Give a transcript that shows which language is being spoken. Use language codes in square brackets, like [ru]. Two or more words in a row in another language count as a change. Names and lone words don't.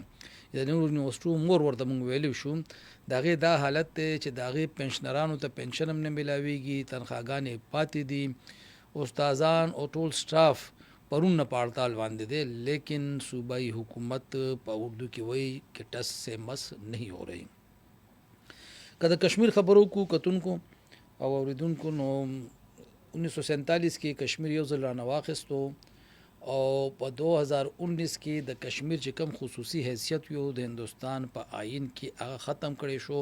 [ps] د نورو یونیورسيټو مور ورته موږ ویلو شو. دغه دا حالت دی چې دغه پنشنرانو ته پنشن هم نه ملاويږي، تنخواګانې پاتې دي، استادان او ټول سټاف پرون نه پړتال باندې دي. لیکن صوبائی حکومت په اردو کې وایي [ur] کہ ٹس سے مس نہیں ہو رہی. [ps] کله کشمیر خبرو کو کتونکو او اوریدونکو نو 1947 کې کشمیر یو ځل رانه واخیستو او په 2019 کې د کشمیر چې کوم خصوصي حیثیت یو د هندوستان په آئین کې هغه ختم کړی شو.